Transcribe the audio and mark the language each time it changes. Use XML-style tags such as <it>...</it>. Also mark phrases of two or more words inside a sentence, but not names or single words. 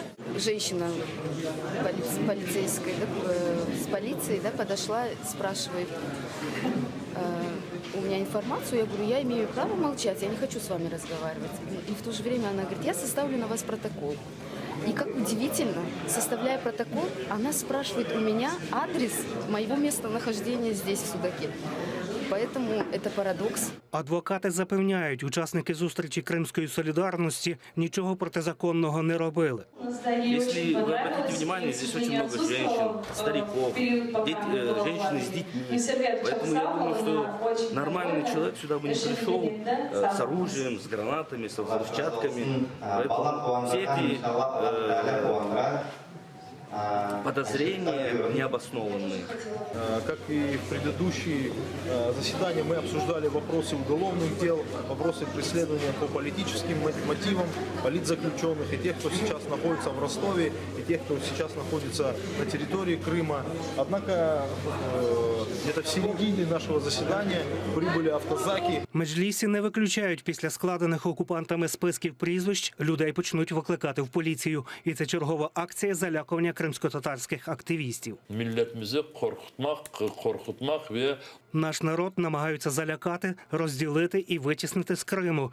<ru>Женщина полицейская, с полицией, подошла, спрашивает у меня информацию, я говорю, я имею право молчать, я не хочу с вами разговаривать. И в то же время она говорит, я составлю на вас протокол. И как удивительно, составляя протокол, она спрашивает у меня адрес моего местонахождения здесь, в Судаке. Поэтому это парадокс.</ru> <uk>Адвокати запевняють, учасники зустрічі Кримської солідарності нічого протизаконного не робили.</uk> <ru>Если вы обратите внимание, здесь очень много женщин, стариков, женщины с детьми. Поэтому я думаю, что нормальный человек сюда бы не пришел с оружием, с гранатами, с взрывчатками. Поэтому все эти подозрения необоснованные. Как и в предыдущие заседания, мы обсуждали вопросы уголовных дел, вопросы преследования по политическим мотивам политзаключенных и тех, кто сейчас находится в Ростове, и тех, кто сейчас находится на территории Крыма. Однако где-то в середине нашего заседания прибыли автозаки.</ru> <uk>Меджлісі не виключають, після складених окупантами списків прізвищ людей почнуть викликати в поліцію. І це чергова акція залякування кримсько-татарських активістів. Наш народ намагаються залякати, розділити і витіснити з Криму.</uk>